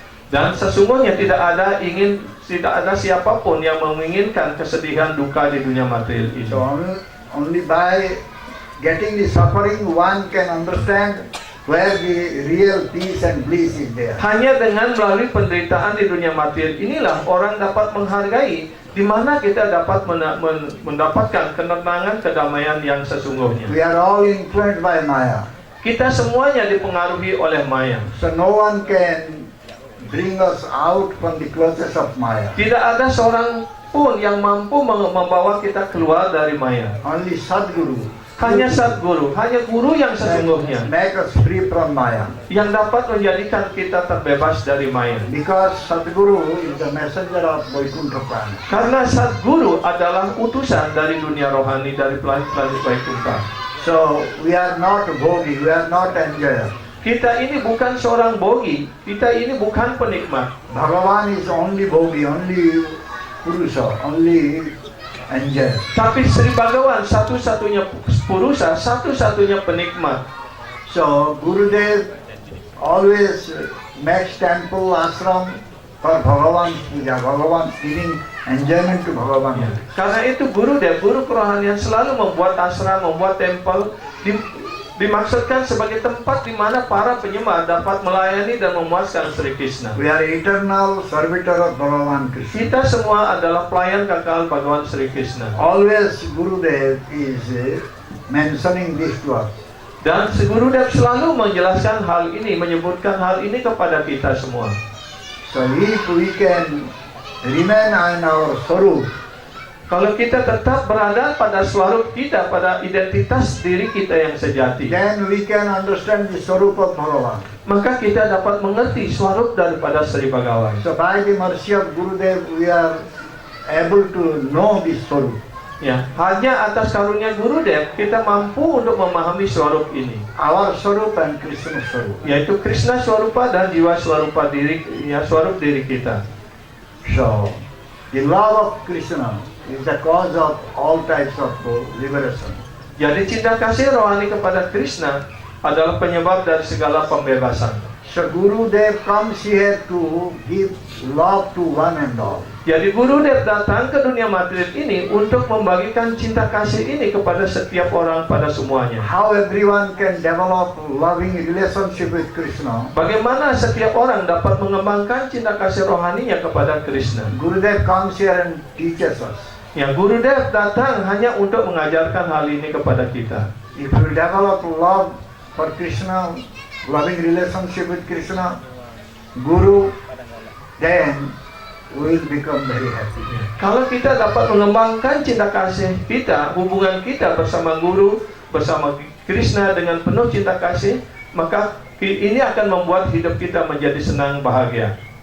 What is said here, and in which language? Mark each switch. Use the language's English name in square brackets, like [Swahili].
[Indonesian] Dan sesungguhnya tidak ada siapapun yang menginginkan kesedihan duka di dunia material ini. [English] So only by getting the suffering one can understand where the real peace and bliss is there. [Indonesian] Hanya dengan melalui penderitaan di dunia material inilah orang dapat menghargai di mana kita dapat mendapatkan ketenangan, kedamaian yang sesungguhnya. [English] We are all influenced by Maya. [Indonesian] Kita semuanya dipengaruhi oleh Maya. [English] So no one can bring us out from the clutches of Maya. [Indonesian] Tidak ada seorang pun yang mampu membawa kita keluar dari Maya. [English] Only Sadguru [Indonesian] Hanya Sadguru, hanya guru yang sesungguhnya [English] make us free from Maya. [Indonesian] yang dapat menjadikan kita terbebas dari Maya. [English] Because Sadguru is the messenger of Vaikuntha Prana. [Indonesian] Karena Sadguru adalah utusan dari dunia rohani, dari planet-planet Vaikuntha. [English] So we are not bhogi, we are not enjoyer. [Indonesian] Kita ini bukan seorang bogi, kita ini bukan penikmat. [English] Bhagavan is only bhogi, only Purusha, only enjoyer. [Indonesian] Tapi Sri Bhagawan satu-satunya purusa, satu-satunya penikmat. [English] So Gurudev always makes temple, ashram for Bhagavan puja. Bhagavan giving enjoyment to Bhagavan. [Indonesian] Karena itu guru kerohanian selalu membuat ashram, membuat tempel, dimaksudkan sebagai tempat di mana para penyembah dapat melayani dan memuaskan Sri Krishna. [English] We are eternal servitor of Bhagavan Krishna. [Indonesian] Kita semua adalah pelayan kekal Bhagawan Sri Krishna. [English] Always Gurudev is mentioning this to us. [Indonesian] Dan Gurudev selalu menjelaskan hal ini, menyebutkan hal ini kepada kita semua. [English] So if we can remain in our Swarup, [Indonesian] Kalau kita tetap berada pada swarup kita, pada identitas diri kita yang sejati, [English] then we can understand the Swarup of Bhagavan. [Indonesian] maka kita dapat mengerti swarup daripada Sri Bhagawan. [English] So by the mercy of Gurudev, we are able to know this Swarup. [Indonesian] Ya, hanya atas karunia Gurudev kita mampu untuk memahami swarup ini, [English] Our Swarup and Krishna Swarup. [Indonesian] yaitu Krishna Swarupa dan Jiwa Swarupa diri, ya, swarup diri kita. [English] So the love of Krishna is the cause of all types of liberation. [Indonesian] Jadi cinta kasih rohani kepada Krishna adalah penyebab dari segala pembebasan. [English] So Gurudev comes here to give love to one and all. [Indonesian] Jadi Gurudev datang ke dunia material ini untuk membagikan cinta kasih ini kepada setiap orang, pada semuanya. [English] How everyone can develop loving relationship with Krishna. [Indonesian] Bagaimana setiap orang dapat mengembangkan cinta kasih rohaninya kepada Krishna. [English] Gurudev comes here and teaches us. [Indonesian] Ya, Gurudev datang hanya untuk mengajarkan hal ini kepada kita. [English] If you develop love for Krishna, loving relationship with Krishna, Guru, then we will become very happy. [Indonesian] Kalau kita dapat mengembangkan cinta kasih kita, hubungan kita bersama Guru, bersama Krishna dengan penuh cinta kasih, maka ini akan membuat hidup kita menjadi senang, bahagia.